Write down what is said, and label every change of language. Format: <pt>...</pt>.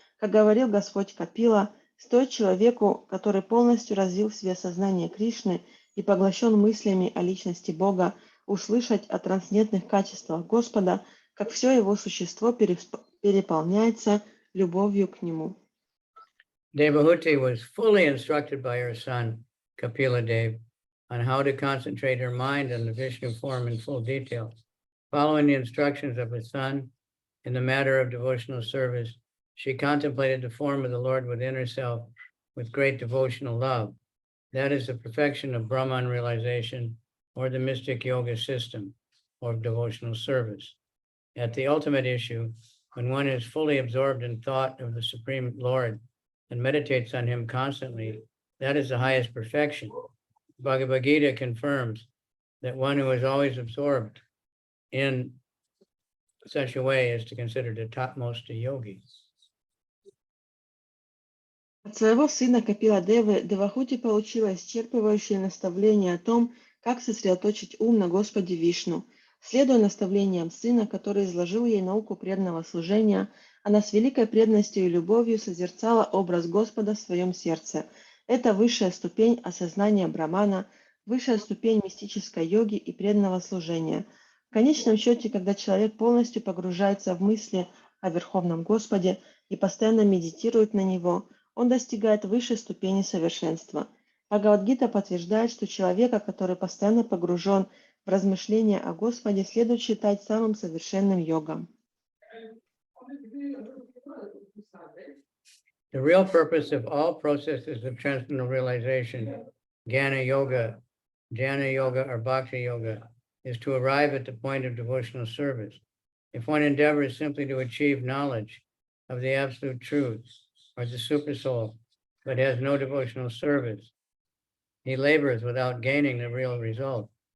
<ru>Как говорил Господь Капила, стоит человеку, который полностью развил в себе сознание Кришны и поглощен мыслями о Личности Бога, услышать о трансцендентных качествах Господа, как все его существо переполняется любовью к Нему.</ru> <en>Devahuti was fully instructed by her son, Kapila Dev, on how to concentrate her mind on the Vishnu form in full detail. Following the instructions of her son in the matter of devotional service, she contemplated the form of the Lord within herself with great devotional love. That is the perfection of Brahman realization or the mystic yoga system or devotional service. At the ultimate issue, when one is fully absorbed in thought of the Supreme Lord and meditates on him constantly, that is the highest perfection. Bhagavad Gita confirms that one who is always absorbed in such a way is to consider the topmost yogi.</en> <ru>От своего сына Капила Девы Девахути получила исчерпывающее наставление о том, как сосредоточить ум на Господе Вишну. Следуя наставлениям сына, который изложил ей науку преданного служения, она с великой преданностью и любовью созерцала образ Господа в своем сердце. Это высшая ступень осознания Брамана, высшая ступень мистической йоги и преданного служения. В конечном счете, когда человек полностью погружается в мысли о Верховном Господе и постоянно медитирует на Него, он достигает высшей ступени совершенства. Бхагавад-гита подтверждает, что человека, который постоянно погружен в размышления о Господе, следует считать самым совершенным йогом.</ru> <en>The real purpose of all processes of transcendental realization, Jnana Yoga or Bhakti Yoga, is to arrive at the point of devotional service. If one endeavors simply to achieve knowledge of the absolute truth or the supersoul, but has no devotional service, he labors without gaining the real result.</en>